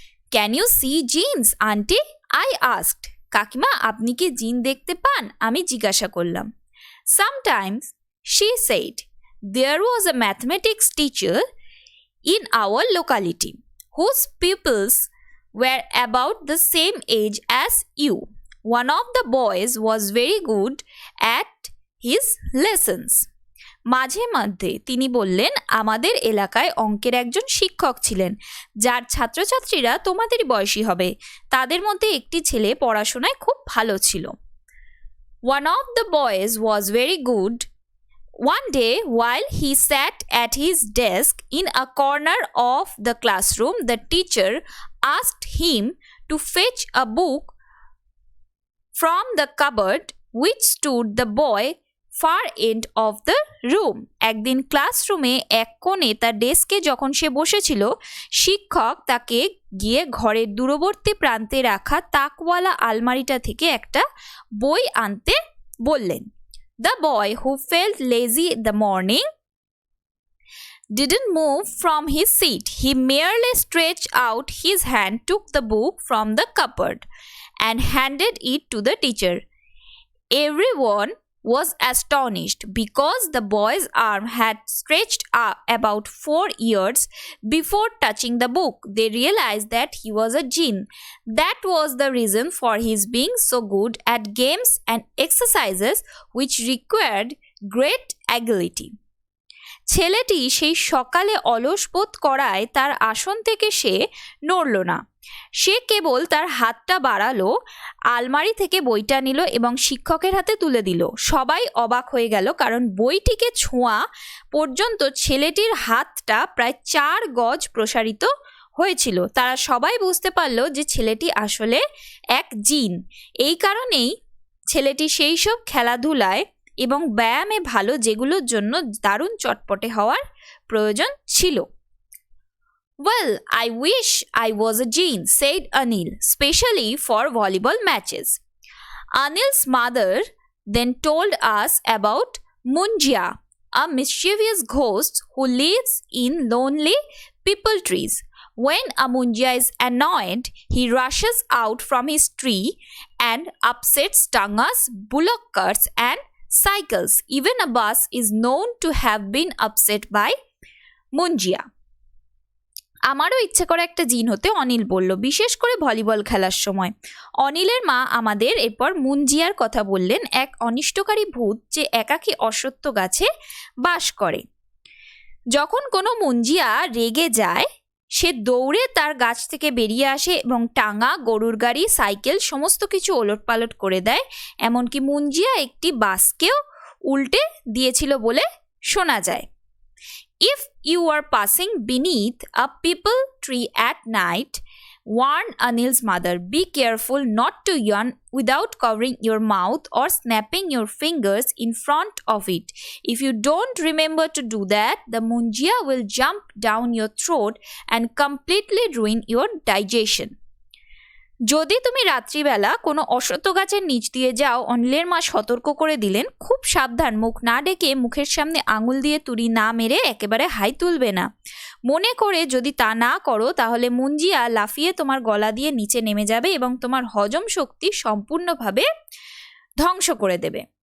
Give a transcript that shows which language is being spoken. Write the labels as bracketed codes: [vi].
[en] Can you see jeans aunty? I asked. [bn] কাকিমা, আপনি কি জিন দেখতে পান? আমি জিজ্ঞাসা করলাম। [en] Sometimes, she said, there was a mathematics teacher in our locality whose pupils were about the same age as you. One of the boys was very good at his lessons. [bn] মাঝে মধ্যে তিনি বললেন, আমাদের এলাকায় অঙ্কের একজন শিক্ষক ছিলেন যার ছাত্রছাত্রীরা তোমাদেরই বয়সী হবে। তাদের মধ্যে একটি ছেলে পড়াশোনায় খুব ভালো ছিল। [en] One of the boys was very good. One day, while he sat at his desk in a corner of the classroom, the teacher asked him to fetch a book from the cupboard which stood. The boy far end of the room. [bn] একদিন ক্লাসরুমে এক কোণে তার ডেস্কে যখন সে বসেছিল, শিক্ষক তাকে গিয়ে ঘরের দূরবর্তী প্রান্তে রাখা তাকওয়ালা আলমারিটা থেকে একটা বই আনতে বললেন। [en] The boy who felt lazy in the morning didn't move from his seat. He merely stretched out his hand, took the book from the cupboard, and handed it to the teacher. Everyone was astonished because the boy's arm had stretched about 4 years before touching the book. They realized that he was a jinn. That was the reason for his being so good at games and exercises which required great agility. [bn] ছেলেটি সেই সকালে অলস বোধ করায় তার আসন থেকে সে নড়ল না। সে কেবল তার হাতটা বাড়ালো, আলমারি থেকে বইটা নিল এবং শিক্ষকের হাতে তুলে দিল। সবাই অবাক হয়ে গেল, কারণ বইটিকে ছোঁয়া পর্যন্ত ছেলেটির হাতটা প্রায় 4 গজ প্রসারিত হয়েছিল। তারা সবাই বুঝতে পারল যে ছেলেটি আসলে এক জিন। এই কারণেই ছেলেটি সেই সব খেলাধুলায় এবং ব্যায়ামে ভালো, যেগুলোর জন্য দারুণ চটপটে হওয়ার প্রয়োজন ছিল। [en] Well, I wish I was a jinn, said Anil, especially for volleyball matches. Anil's mother then told us about Munjia, a mischievous ghost who lives in lonely peepal trees. When a Munjia is annoyed, he rushes out from his tree and upsets tangas, bullock carts and cycles. Even a bus is known to have been upset by Munjia. [bn] আমারও ইচ্ছে করে একটা জিন হতে, অনিল বলল, বিশেষ করে volleyball খেলার সময়। অনিলের মা আমাদের এরপর মুঞ্জিয়ার কথা বললেন, এক অনিষ্টকারী ভূত যে একাকী অশ্বত্থ গাছে বাস করে। যখন কোনো মুঞ্জিয়া রেগে যায়, সে দৌড়ে তার গাছ থেকে বেরিয়ে আসে এবং টাঙা, গরুর গাড়ি, সাইকেল সমস্ত কিছু ওলটপালট করে দেয়। এমনকি মুঞ্জিয়া একটি বাসকেও উল্টে দিয়েছিল বলে শোনা যায়। [en] If you are passing beneath a peepal tree at night, warned Anil's mother, be careful not to yawn without covering your mouth or snapping your fingers in front of it. If you don't remember to do that, the munjia will jump down your throat and completely ruin your digestion. [bn] যদি তুমি রাত্রিবেলা কোনো অশ্বত্থ গাছের নিচ দিয়ে যাও, অনিলের মা সতর্ক করে দিলেন, খুব সাবধান, মুখ না ডেকে মুখের সামনে আঙুল দিয়ে তুড়ি না মেরে একেবারে হাই তুলবে না। মনে করে যদি তা না করো, তাহলে মুঞ্জিয়া লাফিয়ে তোমার গলা দিয়ে নিচে নেমে যাবে এবং তোমার হজম শক্তি সম্পূর্ণভাবে ধ্বংস করে দেবে।